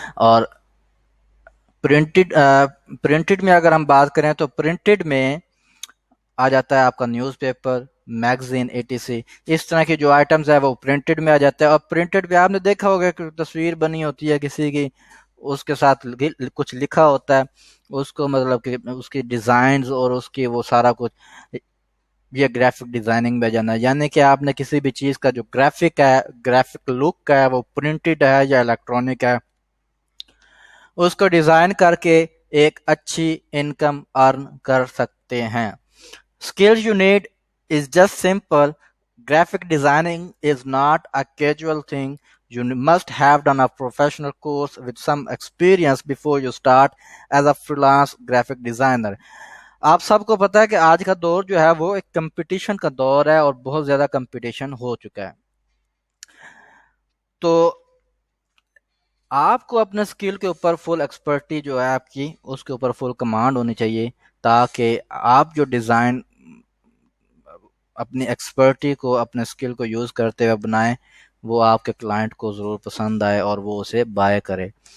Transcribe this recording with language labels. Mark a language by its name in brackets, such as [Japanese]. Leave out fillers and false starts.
[Hindi] और प्रिंटेड में अगर हम बात करें तो प्रिंटेड में आ जाता है आपका न्यूज़पेपर, मैगजीन, एटीसी, इस तरह की जो आइटम्स है वो प्रिंटेड में आ जाता है। और प्रिंटेड में आपने देखा होगा कि तस्वीर बनी होती है किसी की, उसके साथ कुछ लिखा होता है, उसको मतलब कि उसकी डिज़ाइंस और उसकी वो सारा कुछ, ये ग्राफिक डिज़ाइनिंग में जाना है। यानी कि आपने किसी भी चीज़ का जो ग्राफिक है, ग्राफिक लुक है, वो प्रिंटेड है या इलेक्ट्रॉनिक है, उसको डिज़ाइन करके एक अच्छी इनकम अर्न कर सकते हैं। [English] Skills you need is just simple. Graphic designing is not a casual thing. You must have done a professional course with some experience before you start as a freelance graphic designer. [Hindi] आप सबको पता है कि आज का दौर जो है वो एक कंपटीशन का दौर है, और बहुत ज़्यादा कंपटीशन हो चुका है। तो आपको अपने स्किल के ऊपर फुल एक्सपर्टी जो है आपकी, उसके ऊपर फुल कमांड होनी चाहिए, ताकि आप जो डिज़ाइन अपनी एक्सपर्टी को, अपने स्किल को यूज़ करते हुए बनाएं, वो आपके क्लाइंट को ज़रूर पसंद आए और वो उसे बाय करे।